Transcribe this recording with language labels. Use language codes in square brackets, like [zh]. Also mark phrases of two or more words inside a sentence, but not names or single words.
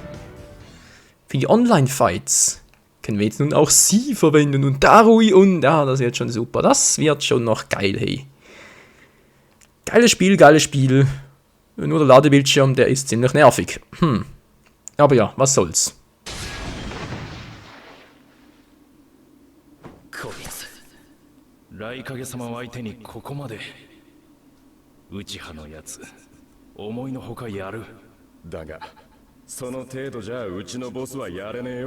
[de] Für die Online-Fights können wir jetzt nun auch sie verwenden. Und Darui und, ja, das wird schon super. Das wird schon noch geil, hey. Geiles Spiel, geiles Spiel. Nur der Ladebildschirm, der ist ziemlich nervig. Aber ja, was soll's. [ja] こいつ雷影様を相手にここまで内派のやつ思いのほかやるだがその程度じゃうちのボスはやれねえよ